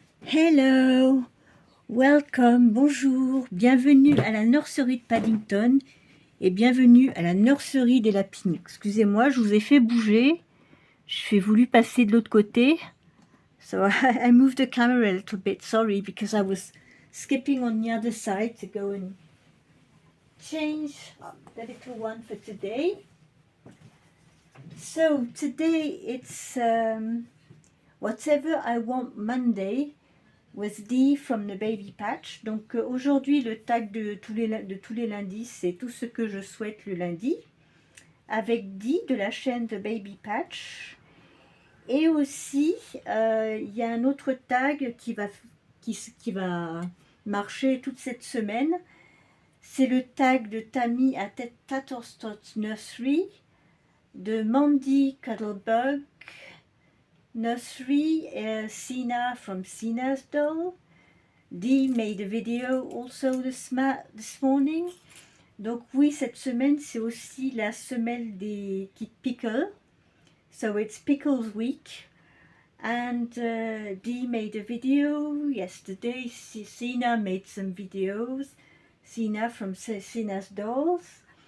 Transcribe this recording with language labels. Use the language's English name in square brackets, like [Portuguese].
[English] Hello, welcome, [French] bonjour, bienvenue à la nurserie de Paddington et bienvenue à la nurserie des lapines. Excusez-moi, je vous ai fait bouger, j'ai voulu passer de l'autre côté. [English] So I moved the camera a little bit, sorry, because I was skipping on the other side to go and change the little one for today. So today it's Whatever I Want Monday with Dee from the Baby Patch. [French] Donc aujourd'hui le tag de tous les lundis, c'est tout ce que je souhaite le lundi, avec Dee de la chaîne The Baby Patch. Et aussi il y a un autre tag qui va marcher toute cette semaine. C'est le tag de Tammy à Tatterstock Nursery, de Mandy Cuddlebug Nursery, Sina from Sina's Doll. [English] Dee made a video also this morning. [French] Donc oui, cette semaine, c'est aussi la semaine des petites pickles. [English] So it's Pickles Week. And Dee made a video yesterday. Sina made some videos. Sina from Sina's Dolls.